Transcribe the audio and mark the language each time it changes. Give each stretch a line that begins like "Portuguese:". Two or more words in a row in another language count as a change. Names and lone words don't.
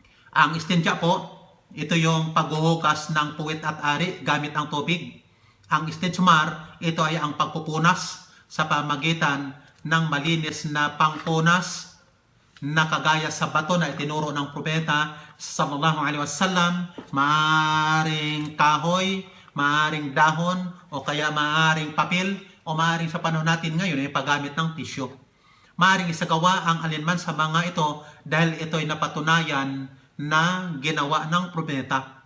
Filipino: Ang istinja po, ito yung paghuhugas ng puwit at ari gamit ang tubig. Ang istijmar, ito ay ang pagpupunas sa pamagitan ng malinis na pangpunas na kagaya sa bato na itinuro ng propeta
Arabic: صلى الله عليه وسلم,
Filipino: maaring kahoy, maaring dahon, o kaya maaring papel, o maaring sa panahon natin ngayon ay paggamit ng tissue. Maaring isagawa ang alinman sa mga ito dahil ito ay napatunayan na ginawa ng propeta.